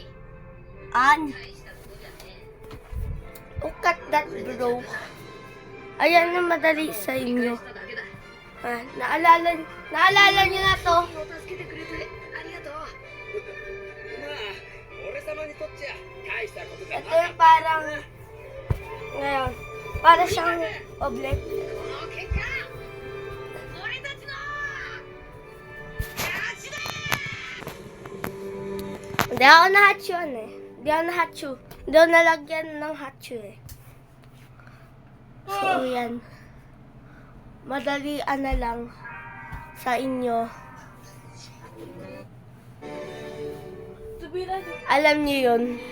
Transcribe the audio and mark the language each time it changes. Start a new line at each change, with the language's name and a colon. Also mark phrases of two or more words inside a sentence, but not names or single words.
English: Look at that, bro.
Filipino: Ayan yung madali sa inyo. Naalala nyo na to.
Japanese: 助けてくれてありがとう。まあ、俺様にとっちゃ大したことじゃな
Filipino: Ito
Japanese: かった。
Filipino: yung parang, ngayon, para siyang oblek.
Japanese: この結果、俺たちの勝ちだ。
Filipino: Hindi ako na-hatchu eh. Hindi ako na-hatchu. Hindi ako nalagyan ng hatchu eh. So, yan. Madalian na lang sa inyo. Alam niyo yun.